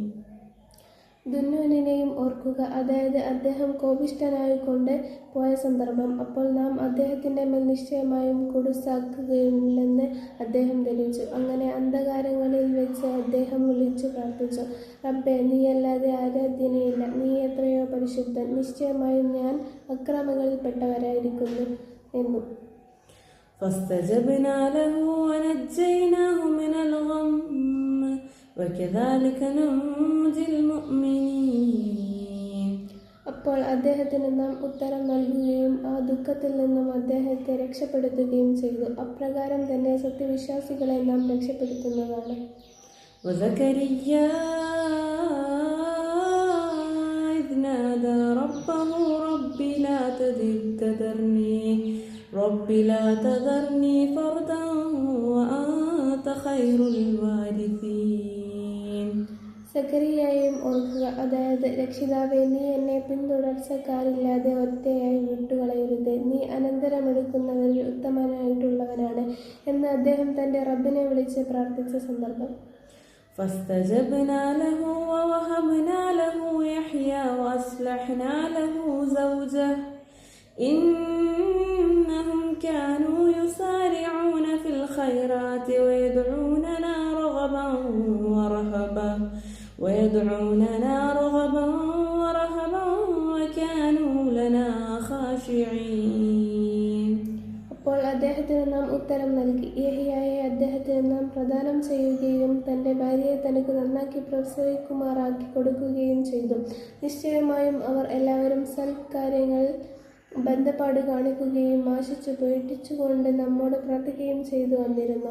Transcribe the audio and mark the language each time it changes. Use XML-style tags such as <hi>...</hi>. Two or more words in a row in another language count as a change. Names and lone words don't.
<ml>ദുന്നൂനിനെയും ഓർക്കുക, അതായത് അദ്ദേഹം കോപിഷ്ഠനായിക്കൊണ്ട് പോയ സന്ദർഭം. അപ്പോൾ നാം അദ്ദേഹത്തിന്റെ മേൽ നിശ്ചയമായും കുടുസാക്കുകയില്ലെന്ന് അദ്ദേഹം ധരിച്ചു. അങ്ങനെ അന്ധകാരങ്ങളിൽ വെച്ച് അദ്ദേഹം വിളിച്ചു പ്രാർത്ഥിച്ചു, റബ്ബേ, നീയല്ലാതെ ആരാധ്യനയില്ല, നീ എത്രയോ പരിശുദ്ധൻ, നിശ്ചയമായും ഞാൻ അക്രമങ്ങളിൽപ്പെട്ടവരായിരിക്കുന്നു എന്നും.</ml> <ar>فاستجبنا له ونجيناه من الغم وكذلك ننجي المؤمنين.</ar> <ml>അപ്പോൾ അദ്ദേഹത്തിന് നാം ഉത്തരം നൽകുകയും ആ ദുഃഖത്തിൽ നിന്നും അദ്ദേഹത്തെ രക്ഷപ്പെടുത്തുകയും ചെയ്തു. അപ്രകാരം തന്നെ സത്യവിശ്വാസികളെ നാം രക്ഷപ്പെടുത്തുന്നതാണ്.</ml> <ar>وزكريا إذ نادى ربه رب لا تذرني فردا وأنت خير الوارثين.</ar> <ml>സക്കരിയയെയും ഓർക്കുക, അതായത് രക്ഷിതാവേ, നീ എന്നെ പിന്തുടർച്ചക്കാരില്ലാതെ ഒറ്റയായി വിട്ടുകളയരുത്, നീ അനന്തരമെടുക്കുന്നവരിൽ ഉത്തമനായിട്ടുള്ളവനാണ് എന്ന് അദ്ദേഹം തന്റെ റബ്ബിനെ വിളിച്ച് പ്രാർത്ഥിച്ച സന്ദർഭം.</ml> <ar>فاستجبنا له ووهبنا له يحيى وأصلحنا له زوجه إنهم كانوا يسارعون في الخيرات ويدعوننا رغبا ورهبا وكانوا لنا خاشعين.</ar> <ml>അപ്പോൾ അദ്ദേഹത്തിന് നാം ഉത്തരം നൽകി. യഹ്യായെ അദ്ദേഹത്തിന് നാം പ്രദാനം ചെയ്യുകയും തൻ്റെ ഭാര്യയെ തനിക്ക് നന്നാക്കി പ്രസവിക്കുമാറാക്കി കൊടുക്കുകയും ചെയ്തു. നിശ്ചയമായും അവർ എല്ലാവരും സൽക്കാര്യങ്ങളിൽ ബന്ധപ്പാട് കാണിക്കുകയും ആശിച്ചു പേടിച്ചുകൊണ്ട് നമ്മോട് പ്രാർത്ഥിക്കുകയും ചെയ്തു വന്നിരുന്നു.</ml>